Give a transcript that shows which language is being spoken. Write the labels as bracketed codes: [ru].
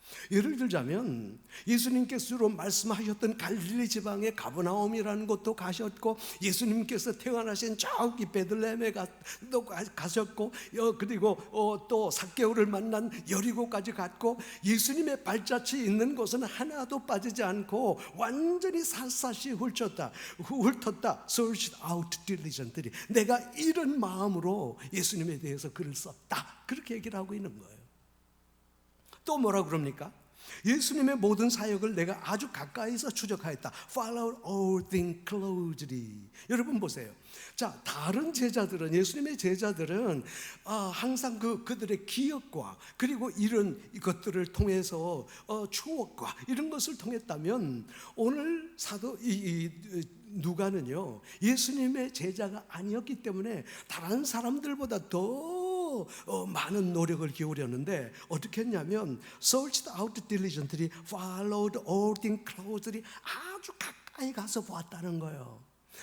[ko] 예를 들자면 예수님께서 주로 말씀하셨던 갈릴리 지방의 가버나움이라는 곳도 가셨고, 예수님께서 태어나신 저기 베들레헴에 가셨고, 그리고 또 삭개오를 만난 여리고까지 갔고, 예수님의 발자취 있는 곳은 하나도 빠지지 않고 완전히 샅샅이 훑었다. [en] Searched out diligently. [ko] 내가 이런 마음으로 예수님에 대해서 글을 썼다, 그렇게 얘기를 하고 있는 거예요. 또 뭐라 그럽니까? 예수님의 모든 사역을 내가 아주 가까이서 추적하였다. [en] Follow all things closely. [ko] 여러분 보세요. 자, 다른 제자들은, 예수님의 제자들은 항상 그들의 기억과 그리고 이런 것들을 통해서 추억과 이런 것을 통했다면, 오늘 사도 누가는요, 예수님의 제자가 아니었기 때문에 다른 사람들보다 더 많은 노력을 기울였는데, 어떻게 했냐면 [en] searched out diligently, followed all things closely, [ko] 아주 가까이 가서 보았다는 거예요.